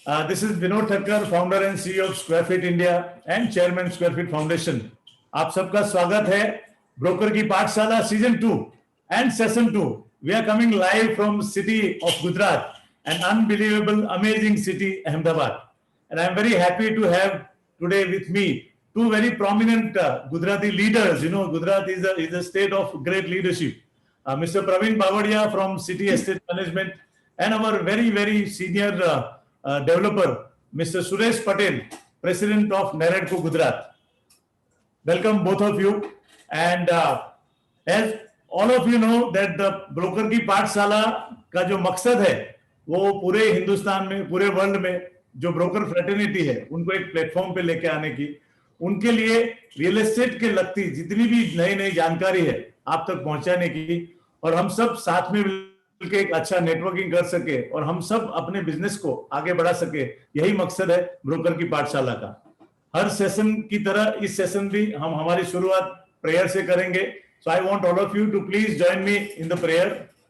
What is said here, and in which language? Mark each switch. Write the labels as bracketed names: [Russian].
[English] This is Vinod Thakkar, founder and CEO of Square Feet India and chairman Square Feet Foundation. [Hindi] आप सबका स्वागत है broker की पाठशाला season 2 [English] and session 2. We are coming live from city of Gujarat, an unbelievable, amazing city, Ahmedabad. And I am very happy to have today with me two very prominent Gujarati leaders. You know, Gujarat is a state of great leadership. Mr. Praveen Bavadia from City Estate Management and our very senior developer, Mr. Suresh Patel, President of Naredco Gujarat. Welcome both of you. And as all of you know that the broker [Hindi] की पाठशाला का जो मकसद है वो पूरे हिंदुस्तान में, पूरे वर्ल्ड में जो ब्रोकर फ्रेटर्निटी है उनको एक प्लेटफॉर्म पे लेके आने की, उनके लिए रियल एस्टेट के लगती जितनी भी नई जानकारी है आप तक पहुंचाने की, और हम सब साथ में मिलकर एक अच्छा नेटवर्किंग कर सके और हम सब अपने बिजनेस को आगे बढ़ा सके, यही मकसद है ब्रोकर की पाठशाला का। हर सेशन की तरह इस सेशन भी हम हमारी शुरुआत प्रेयर से करेंगे। [English] So I want all of you to please join me in the prayer.